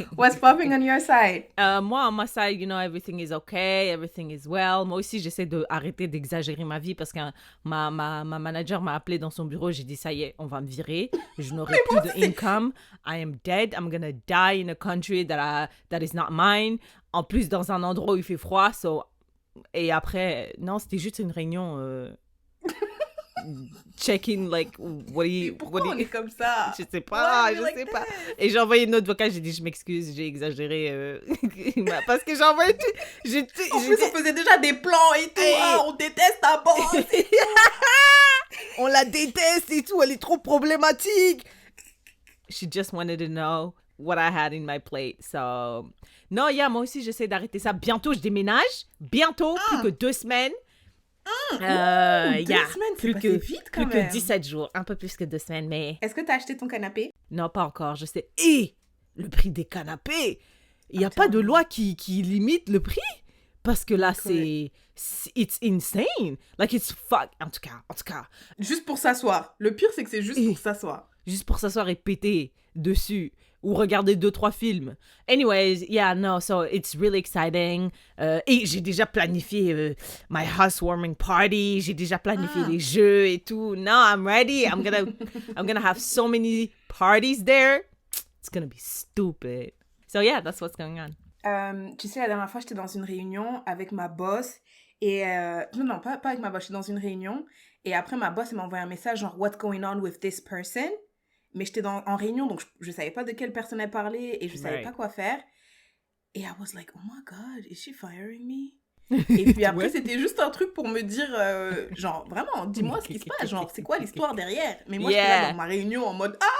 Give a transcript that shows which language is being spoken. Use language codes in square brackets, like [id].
[en] What's popping on your side? Moi, on my side, you know, everything is okay, everything is well. [fr] Moi aussi, j'essaie d'arrêter d'exagérer ma vie parce que ma manager m'a appelé dans son bureau. J'ai dit, ça y est, on va me virer. Je n'aurai plus de income. [en] I am dead. I'm gonna die in a country that is not mine. [fr] En plus, dans un endroit où il fait froid. Et après, non, c'était juste une réunion... [en] check-in, like, [fr] Pourquoi on est comme ça? Je sais pas. Et j'ai envoyé une autre vocale, j'ai dit, je m'excuse, j'ai exagéré. Parce que j'ai envoyé... En plus, on faisait déjà des plans et tout. On déteste ta boss. On la déteste et tout, elle est trop problématique. [en] She just wanted to know what I had in my plate, so... [fr] Non, moi aussi, j'essaie d'arrêter ça. Bientôt, je déménage. Bientôt, plus que 2 semaines. 2 semaines, c'est passé vite quand même. Plus que 17 jours, un peu plus que 2 semaines, mais... Est-ce que t'as acheté ton canapé? Non, pas encore, je sais. Et le prix des canapés, il n'y a pas de loi qui limite le prix. Parce que là, [en] it's insane. Like, it's fuck. [fr] En tout cas. Juste pour s'asseoir. Le pire, c'est que c'est juste pour s'asseoir. Juste pour s'asseoir et péter dessus. Ou regarder 2-3 films. [en] Anyways, so it's really exciting. [fr] Et j'ai déjà planifié [en] my housewarming party. [fr] J'ai déjà planifié les jeux et tout. [en] No, I'm ready. I'm gonna have so many parties there. It's gonna be stupid. So yeah, that's what's going on. [fr] Tu sais, la dernière fois, j'étais dans une réunion avec ma boss. Et non, pas avec ma boss. J'étais dans une réunion. Et après, ma boss, elle m'a envoyé un message genre, [en] what's going on with this person? [fr] Mais j'étais en réunion, donc je savais pas de quelle personne elle parlait et je savais pas quoi faire. [en] Et I was like, oh my God, is she firing me? [fr] Et puis après, c'était juste un truc pour me dire, genre, vraiment, dis-moi ce qui se passe. Genre, c'est quoi l'histoire derrière? Mais moi, j'étais là dans ma réunion en mode,